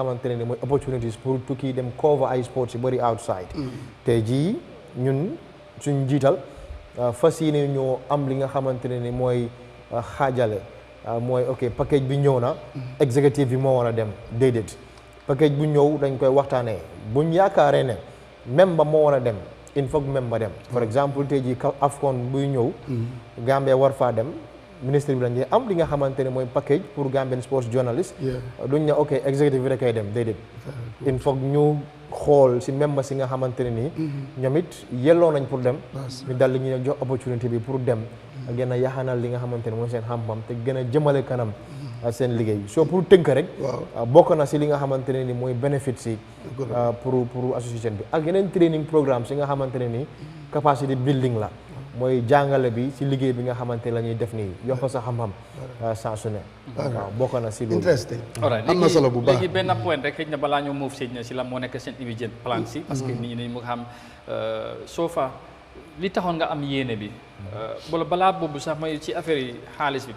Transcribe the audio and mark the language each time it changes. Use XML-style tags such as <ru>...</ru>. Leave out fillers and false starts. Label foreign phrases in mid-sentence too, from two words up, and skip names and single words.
<wo>xamante ne ni mooy opportunities pour tukki dem</wo> <en>cover ay sports</en> <wo>yu bëri outside tey jii ñun suñ jiital fas yéene ñoo am li nga xamante ne ni mooy xaajale mooy ok package bi ñëw na executive bi moo war a dem déedéet package bu ñëw dañ koy waxtaanee buñ yaakaaree ne membre moo war a dem</wo> <fr>il faut que</fr> <wo>membre dem for exemple tey jii AFCON buy ñëw Gambia war faa dem ministre bi dañ am li nga xamante ne mooy package pour Gambian sports journalist duñ ne ok executive bi rek koy dem déedéet</wo> <fr>il faut</fr> <wo>ñu xool si membre si nga xamante ne nii ñoom it yelloo nañ pour dem ñu dal li ñu jox opportunité bi pour dem gën a yaxanal li nga xamante ne mooy seen xam-xam te gën a jëmale kanam seen liggéey soo pour tënk rek bokk na si li nga xamante ne ni mooy bénéfice si pour association bi ak yeneen</wo> <en>training programme</en> <wo>si nga xamante ne nii</wo> <en>capacity building</en> <wo>la mooy jàngale bi si liggéey bi nga xamante la ñuy def nii yokk sa xam-xam saa su ne waaw bokk na si loolu interesting am na solo bu baax léegi benn point rek xëy na balaa ñoo move sëñ na si la moo nekk seen</wo> <en>immediate plan</en> <wo>si</wo> <fr>parce que</fr> <wo>nit ñi mu xam soo fa li taxoon nga am yéene bi wala balaa boobu sax may ci affaire yi xaalis bi</wo>